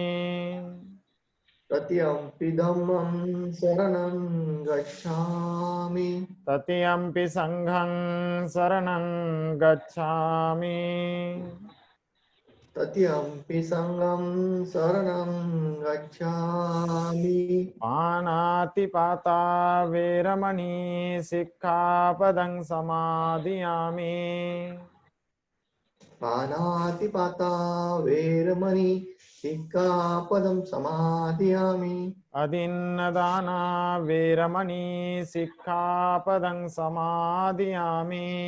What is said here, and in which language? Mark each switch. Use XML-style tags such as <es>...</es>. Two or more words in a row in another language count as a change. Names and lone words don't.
<pi>तृतीयम्पि धम्मं शरणं गच्छामि तृतीयम्पि संघं शरणं गच्छामि तृतीयम्पि संघं शरणं गच्छामि पानातिपाता वेरमणि सिक्खापदं समादियामि पानातिपाता वेरमणि सिक्खापदं समादयामि अदिन्नदाना वेरमणि सिक्खापदं समादियामि</pi>